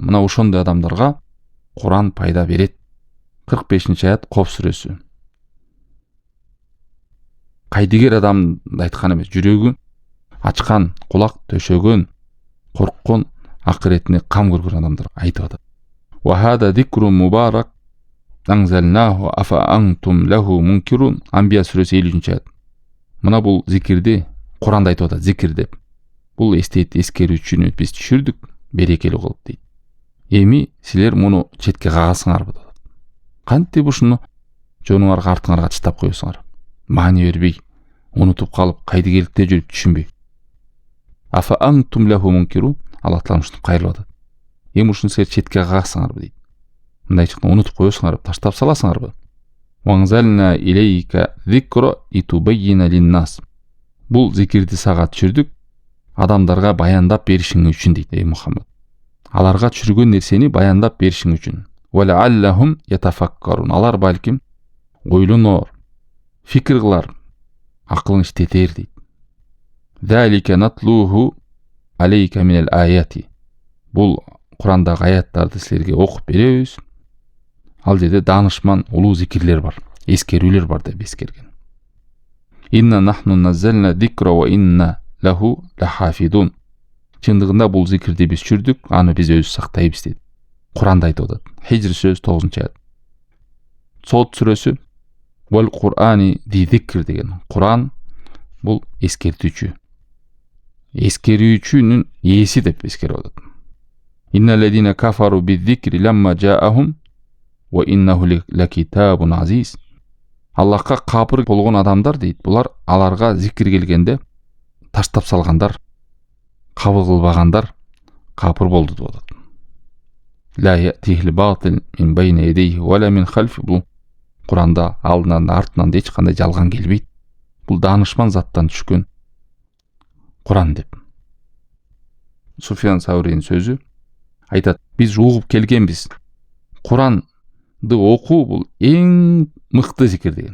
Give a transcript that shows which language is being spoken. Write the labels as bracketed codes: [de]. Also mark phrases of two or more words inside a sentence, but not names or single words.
[ky] Мына ошондой адамдарга Куран пайда берет. 45-аят Коф сүрөсү. Кайдыгер адам айткан эмес, жүрөгү ачкан, кулак төшөгөн, корккон, акыретине кам көргөн адамдар айтып атат. [ar] وهذا ذكر مبارك أنزلناه أفأنتم له منكرون. [ky] Анбия сүрөсү 50-аят. Мына бул зикирди Куранда айтып атат, зикир деп. Бул эскерүү үчүн биз түшүрдүк, берекелүү кылып дейт. Эми силер муну четке кагасыңарбы деп. Кантип ушуну жонуңарга артыңарга чытап коесуңар? Маани бербей, унутуп калып, кайдыгерликте жүрүп түшүнбөй. [ar] أفأنتم له منكرون. [ky] Аллах Таала ушуну кайрылып атат. Эми ушуну силер четке кагасыңарбы дейт. Мындай чыккан унутуп коесуңарбы, таштап саласыңарбы? [ar] وأنزلنا إليك الذكر لتبين للناس. [ky] Бул зикирди сага түшүрдүк, адамдарга баяндап беришиң үчүн дейт, эй Мухаммад. Аларга түшүргөн нерсени баяндап беришиң үчүн. [ar] ولعلهم يتفكرون. [ky] Алар балким ойлонор, фикир кылар, акылын иштетер дейт. [ar] ذلك نتلوه عليك من الآيات. [ky] Бул Курандагы аяттарды силерге окуп беребиз. Ал жерде данышман улуу зикирлер бар. ескерүүлер бар деп ескерген. [ar] إنا نحن نزلنا الذكر وإنا له لحافظون. [ky] Чындыгында бул зикирди биз чүрдүк, аны биз өзү сактайбыз дейт. Куранда айтып атат. Хижр сөз 9-аят. Сот сүрөсү [ar] والقرآن ذي الذكر [ky] деген. Куран бул эскертүүчү. Эскерүүчүнүн ээси деп эскерип атат. [ar] إن الذين كفروا بالذكر لما جاءهم وإنه لكتاب عزيز. [ky] Аллахка капыр болгон адамдар дейт. Булар аларга зикир келгенде таштап салгандар, кабыл кылбагандар капыр болду деп атат. [ar] لا يأتيه الباطل من بين يديه ولا من خلفه. [ky] Бул Куранда алдынан да артынан да эч кандай жалган келбейт. Бул даанышман заттан түшкөн Куран деп. Суфиян Сауринин сөзү айтат: биз угуп келгенбиз. Куранды окуу бул эң мыкты зикир деген.